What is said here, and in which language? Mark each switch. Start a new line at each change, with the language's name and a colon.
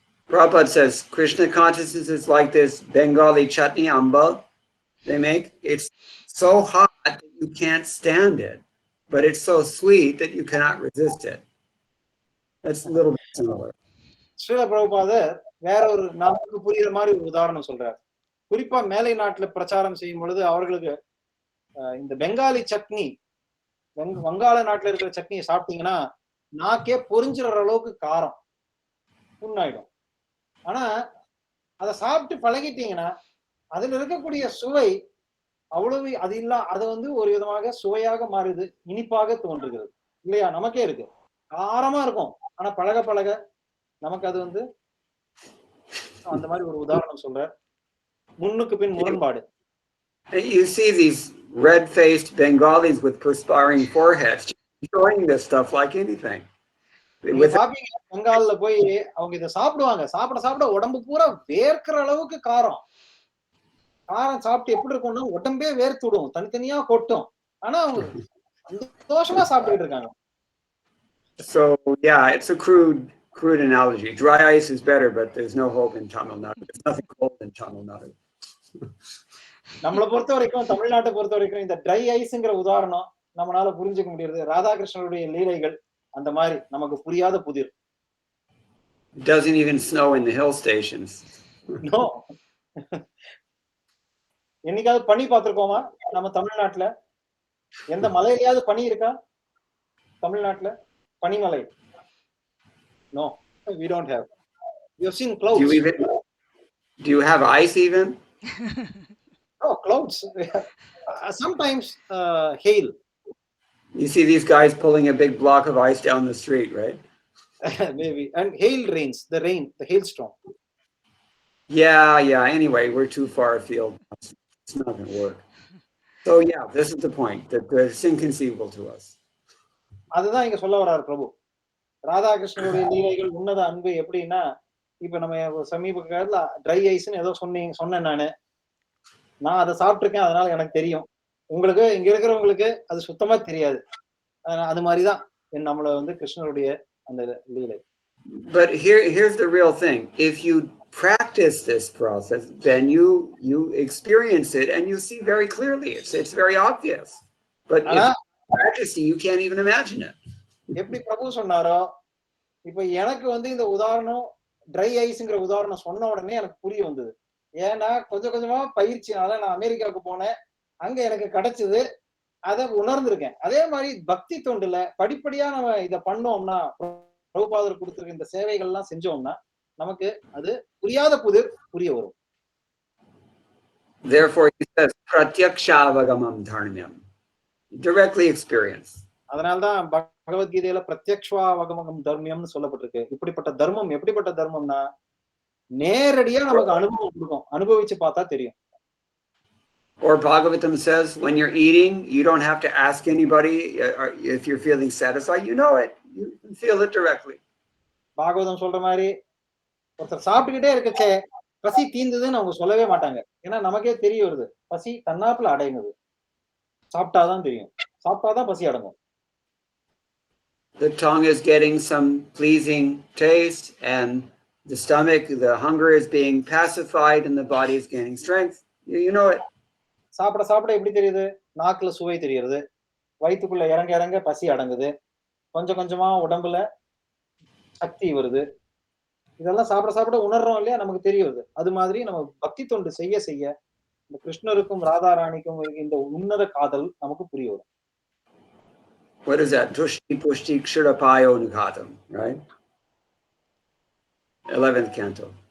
English: Prabhupada says Krishna consciousness is like this Bengali chutney ambal they make. It's so hot that you can't stand it, but it's so sweet that you cannot resist it. That's a little bit similar.
Tamil: Srila பிரபுபாதர் வேற ஒரு நமக்கு புரியுற மாதிரி ஒரு உதாரணம் சொல்றாரு. குறிப்பா மேலை நாட்டுல பிரச்சாரம் செய்யும் பொழுது அவர்களுக்கு இந்த பெங்காலி சட்னி, வங்காள நாட்டுல இருக்கிற சட்னியை சாப்பிட்டீங்கன்னா நாக்கே பொரிஞ்சுற அளவுக்கு காரம் புண்ணாயிடும். ஆனா அதை சாப்பிட்டு பழகிட்டீங்கன்னா அதுல இருக்கக்கூடிய சுவை அவ்வளவு அது இல்ல, அது வந்து ஒரு விதமாக சுவையாக மாறுது, இனிப்பாக தோன்றுகிறது இல்லையா? நமக்கே இருக்கு, காரமா இருக்கும், ஆனா பழக பழக நமக்கு அது வந்து அந்த மாதிரி ஒரு உதாரணம் சொல்ற, முன்னுக்கு பின் முரண்பாடு.
English: You see these red-faced Bengalis with perspiring foreheads enjoying this stuff like anything.
Tamil: நீங்க பாப்பீங்க பெங்கால்ல போய் அவங்க இதை சாப்பிடுவாங்க, சாப்பிட சாப்பிட உடம்பு பூரா வேர்க்கிற அளவுக்கு காரம். காரம் சாப்பிட்டு எப்படி இருக்கும்னா உடம்பே வேர்த்து விடும், தனித்தனியா கொட்டும், ஆனா அவங்க சந்தோஷமா சாப்பிட்டுட்டு இருக்காங்க.
English: So yeah, it's a crude analogy. Dry ice is better, but there's no hope in Tamil Nadu. There's nothing cold in Tamil Nadu.
Tamil: நம்மளை பொறுத்த வரைக்கும், தமிழ்நாட்டை பொறுத்த வரைக்கும் இந்த ட்ரை ஐஸ்ங்கிற உதாரணம் நம்மளால புரிஞ்சுக்க முடியாது. ராதாகிருஷ்ணனுடைய லீலைகள் அந்த மாதிரி நமக்கு புரியாத புதிர்.
English: It doesn't even snow in the hill stations. No.
Tamil: என்னைக்காவது பனி பார்த்திருக்கோமா நம்ம தமிழ்நாட்டுல? எந்த மலையிலயாவது பனி இருக்கா தமிழ்நாட்டுல?
English: பனிமலை? No, we don't have. We have seen clouds. Do you have ice even? Oh, clouds. Sometimes hail. You see these guys pulling a big block of ice down the street, right? Maybe. And hail rains, the rain, the hailstorm. Yeah. Anyway, we're too far afield. It's not going to work. So yeah, this is the point, that it's inconceivable to us.
Tamil: அதுதான் இங்க சொல்ல வர்றாரு பிரபு. ராதாகிருஷ்ணனுடைய லீலைகள் உன்னத அன்பு எப்படின்னா, இப்ப நம்ம சமீப காலத்துல ட்ரை ஐஸ்ன்னு ஏதோ சொன்னேன் நான் அதை சாப்பிட்டிருக்கேன், அதனால எனக்கு தெரியும். உங்களுக்கு இங்க இருக்கிறவங்களுக்கு அது சுத்தமா தெரியாது. அது மாதிரிதான் நம்மள வந்து கிருஷ்ணருடைய அந்த லீலை.
English: But here's the real thing. If you practice this process, then you experience it and you see very clearly. It's very obvious. But if you practice it, you can't even imagine it.
Tamil: எப்படி பிரபு சொன்னாரோ, இப்ப எனக்கு வந்து இந்த உதாரணம் try ஐஸ்ங்கிற உதாரணம் சொன்ன உடனே எனக்கு புரிய வந்தது. ஏன்னா கொஞ்சம் கொஞ்சமா பயிற்சினால நான் அமெரிக்காவுக்கு போனேன், அங்க எனக்கு கிடைச்சது, அதை உணர்ந்திருக்கேன். அதே மாதிரி பக்தி தொண்டுல படிப்படியா நம்ம இதை பண்ணோம்னா, பிரபுபாதர் கொடுத்திருக்க இந்த சேவைகள் எல்லாம் செஞ்சோம்னா நமக்கு அது புரியாத புதிர் புரிய வரும்.
English: Therefore he says
Sanskrit: pratyakshavagam dharmyam,
English: directly experience.
Tamil: அதனால்தான் பகவத்கீதையில பிரத்யக்ஷாவகமம் தர்மியம்னு சொல்லப்பட்டிருக்கு. இப்படிப்பட்ட தர்மம் எப்படிப்பட்ட தர்மம்னா நேரடியா நமக்கு அனுபவம் கொடுக்கும், அனுபவிச்சு பார்த்தா தெரியும்.
English: Or Bhagavatam says, when you're eating, you don't have to ask anybody if you're feeling satisfied. You know it. You can feel it directly.
Tamil: Bhagavatam சொல்ற மாதிரி ஒருத்தர் சாப்பிட்டுக்கிட்டே இருக்கச்சே பசி தீர்ந்ததுன்னு அவங்க சொல்லவே மாட்டாங்க. ஏன்னா நமக்கே தெரிய வருது, பசி தன்னாப்புல அடையுது. சாப்பிட்டாதான் தெரியும், சாப்பிட்டாதான் பசி அடங்கும்.
English: The tongue is getting some pleasing taste, and the stomach, the hunger is being pacified, and the body is gaining strength. You know it.
Tamil: சாப்பிட சாப்பிட எப்படி தெரியுது? நாக்குல சுவை தெரியுது, வயிற்றுக்குள்ள இறங்க இறங்க பசி அடங்குது, கொஞ்சம் கொஞ்சமா உடம்புல சக்தி வருது. இதெல்லாம் சாப்பிட சாப்பிட உணர்றோம் இல்லையா, நமக்கு தெரிய வருது. அது மாதிரி நம்ம பக்தி தொண்டு செய்ய செய்ய இந்த கிருஷ்ணருக்கும் ராதாராணிக்கும் இந்த உன்னத காதல் நமக்கு புரிய வரும்.
English: What is that?
Sanskrit: Tushti pushti kshirapayo nugatam, right?
English: 11th canto.